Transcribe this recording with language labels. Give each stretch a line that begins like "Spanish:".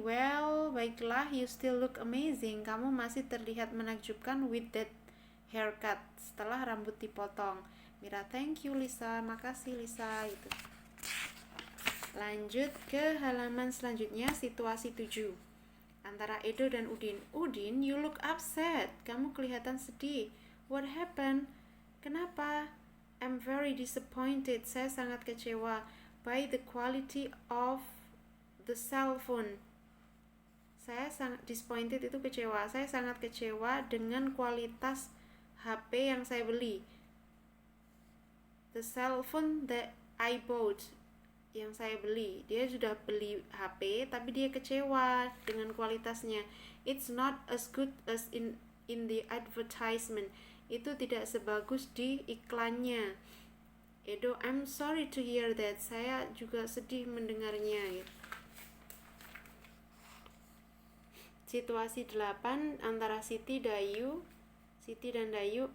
English: Well,
Indonesian: baiklah,
English: you still look amazing.
Indonesian: Kamu masih terlihat menakjubkan
English: with that haircut,
Indonesian: setelah rambut dipotong. Mira,
English: thank you Lisa,
Indonesian: makasih Lisa. Itu. Lanjut ke halaman selanjutnya, situasi 7. Antara Edo dan Udin. Udin,
English: you look upset.
Indonesian: Kamu kelihatan sedih.
English: What happened?
Indonesian: Kenapa?
English: I'm very disappointed.
Indonesian: Saya sangat kecewa
English: by the quality of the cell phone.
Indonesian: Saya sangat disappointed, itu kecewa. Saya sangat kecewa dengan kualitas HP yang saya beli.
English: The cell phone that I bought,
Indonesian: yang saya beli. Dia sudah beli HP tapi dia kecewa dengan kualitasnya.
English: It's not as good as in the advertisement.
Indonesian: Itu tidak sebagus di iklannya.
English: Edo, I'm sorry to hear that.
Indonesian: Saya juga sedih mendengarnya. Situasi 8 antara Siti dan Dayu.